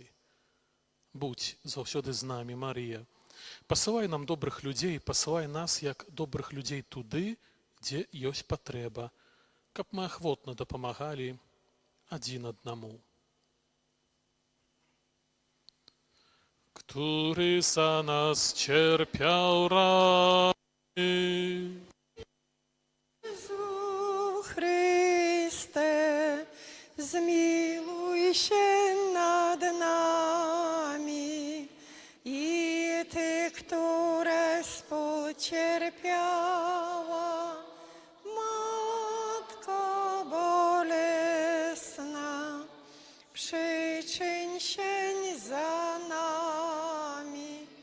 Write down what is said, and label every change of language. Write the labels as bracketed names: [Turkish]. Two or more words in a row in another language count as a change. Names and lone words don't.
[Belarusian] Будзь заўсёды з намі, Марія. Пасылай нам добрых людзей, пасылай нас, як добрых людзей туды, дзе ёсць патрэба, каб мы ахвотна дапамагалі адзін аднаму. [Polish] który za nas cierpiał rany. Jezu Chryste, zmiłuj się nad nami i Ty, które współcierpiała, Matko bolesna, przyczyń się za nami.